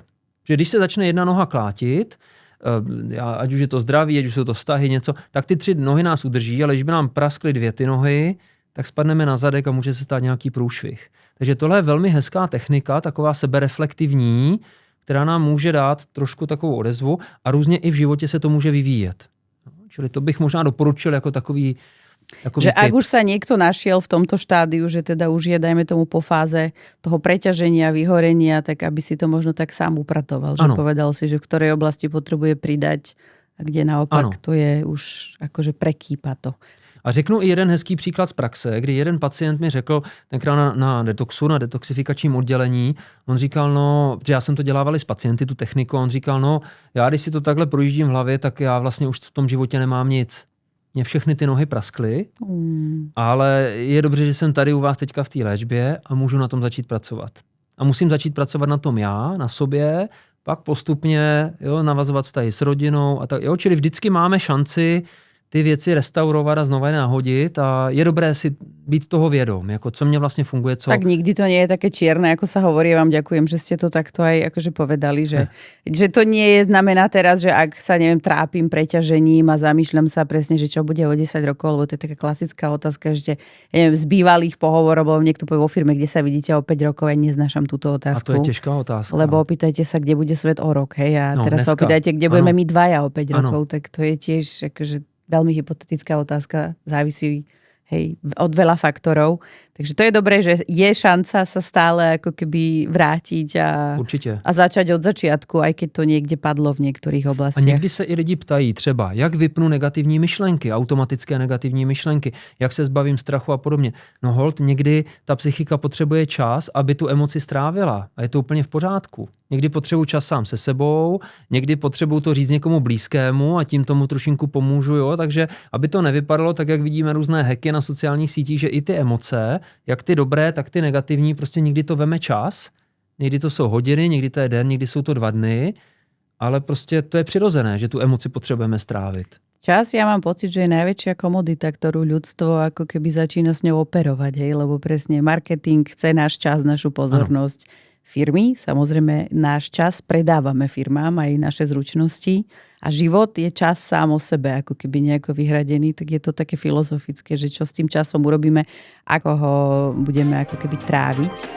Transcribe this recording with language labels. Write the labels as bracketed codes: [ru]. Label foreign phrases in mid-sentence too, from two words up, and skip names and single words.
[cs] Že když se začne jedna noha klátit, ať už je to zdraví, ať už jsou to vztahy, něco, tak ty 3 nohy nás udrží, ale když by nám praskly 2 ty nohy, tak spadneme na zadek a může se stát nějaký průšvih. Takže tohle je velmi hezká technika, taková sebereflektivní, která nám může dát trošku takovou odezvu a různě i v životě se to může vyvíjet. Čili to bych možná doporučil jako takový že typ. [sk] ak už sa niekto našiel v tomto štádiu, že teda už je, dajme tomu, po fáze toho preťaženia, vyhorenia, tak aby si to možno tak sám upratoval. Že povedal si, že v ktorej oblasti potrebuje pridať a kde naopak to je už akože prekýpa to. [cs] A řeknu i jeden hezký příklad z praxe, kdy jeden pacient mi řekl, tenkrát na detoxu, na detoxifikačním oddělení, on říkal, že já jsem to dělával s pacienty, tu techniku, on říkal, já když si to takhle projíždím v hlavě, tak já vlastně už v tom životě nemám nic. Mně všechny ty nohy praskly, ale je dobře, že jsem tady u vás teďka v té léčbě a můžu na tom začít pracovat. A musím začít pracovat na tom já, na sobě, pak postupně navazovat vztahy s rodinou a tak. Čili vždycky máme šanci ty věci restaurovat a znova je nahodit a je dobré si být toho vědom, jako co mne vlastne funguje, co... [sk] Tak nikdy to nie je také čierne, ako sa hovorí. Ja vám ďakujem, že ste to takto aj akože povedali, že to nie je znamená teraz, že ak sa, neviem, trápim preťažením a zamýšľam sa presne, že čo bude o 10 rokov, lebo to je taká klasická otázka, že neviem, z bývalých pohovorov, lebo niekto povie vo firme, kde sa vidíte o 5 rokov, ja neznášam túto otázku. A to je ťažká otázka. Lebo opýtajte sa, kde bude svet o rok, hej, a teraz sa opýtajte, kde budeme my dvaja o 5 rokov, tak to je tiež akože veľmi hypotetická otázka, závisí od veľa faktorov. Takže to je dobré, že je šanca sa stále ako keby vrátiť a začať od začiatku, aj keď to niekde padlo v niektorých oblastiach. [cs] A někdy se i lidi ptají třeba, jak vypnu negativní myšlenky, automatické negativní myšlenky, jak se zbavím strachu a podobně. No holt, někdy ta psychika potřebuje čas, aby tu emoci strávila a je to úplně v pořádku. Někdy potřebuji čas sám se sebou, někdy potřebuji to říct někomu blízkému a tím tomu trošinku pomůžu, takže aby to nevypadalo tak, jak vidíme různé hacky na sociálních sítích, že i ty emoce, jak ty dobré, tak ty negativní, prostě někdy to veme čas, někdy to jsou hodiny, někdy to je den, někdy jsou to 2 dny, ale prostě to je přirozené, že tu emoci potřebujeme strávit. [sk] Čas, ja mám pocit, že je najväčšia komodita, ktorú ľudstvo ako keby začína s ňou operovať, lebo presne marketing chce náš čas, našu pozornosť. [cs] Ano. [sk] Firmy, samozrejme náš čas predávame firmám, aj naše zručnosti a život je čas sám o sebe, ako keby nejako vyhradený, tak je to také filozofické, že čo s tým časom urobíme, ako ho budeme ako keby tráviť.